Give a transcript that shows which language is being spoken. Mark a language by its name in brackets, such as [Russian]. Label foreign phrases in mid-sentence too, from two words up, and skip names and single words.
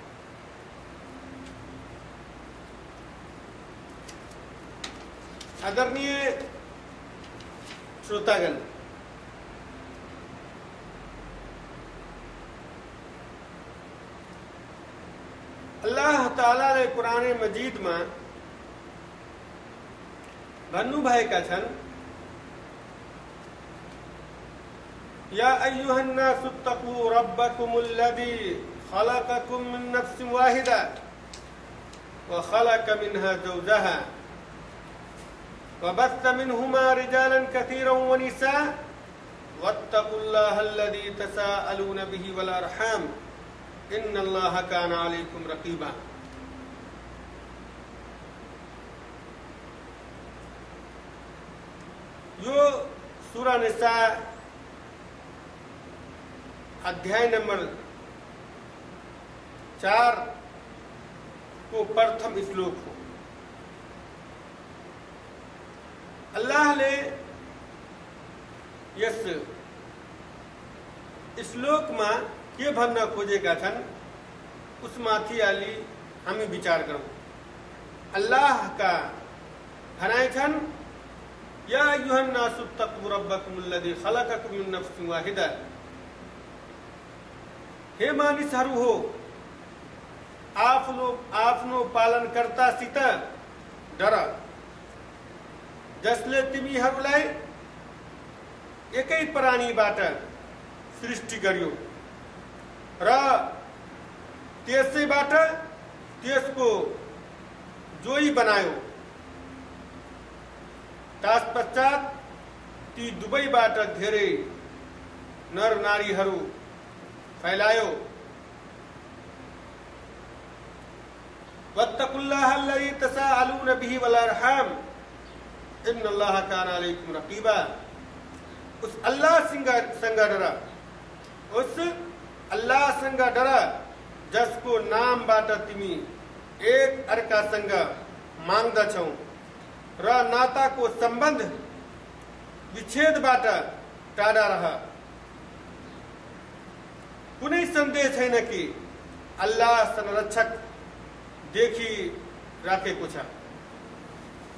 [Nepali] आदरणीय श्रोतागण, अल्लाह तालाले कुरान मजीदमा भन्नुभएका छन्, [Arabic] يا أيها الناس اتقوا ربكم الذي خلقكم من نفس واحدة وخلق منها زوجها وبث منهما رجالا كثيرا ونساء واتقوا الله الذي تساءلون به والأرحام إن الله كان عليكم رقيبا. [Nepali] यो सूरा निसा अध्याय नंबर 4 को प्रथम श्लोक हो. अल्लाहले यस श्लोकमा के भन्न खोजेका छन् उसमाथि अलि हामी विचार गरौं. अल्लाहका भनाइ छन्, [Arabic] يا أيها الناس اتقوا ربكم الذي خلقكم من نفس واحدة. [Nepali] हे मानिसहरू हो, आफ्नो पालनकर्तासित डर जसले तिमीहरूलाई एकै प्राणीबाट सृष्टि गर्यो र त्यसैबाट त्यसको जोई बनायो. तत्पश्चात ती दुवैबाट धेरै नर नारीहरू फैलायो. [Arabic] واتقوا الله الذي تساءلون به والأرحام إن الله كان عليكم رقيبا. [Nepali] उस अल्लाह संग डरा, उस अल्लाह संग डरा जसको नामबाट तिमी एक अर्कासँग माग्दछौ र नाताको सम्बन्ध विच्छेदबाट टाढा रह. कुनै सन्देह छैन कि अल्लाह संरक्षक देखिराखेको छ.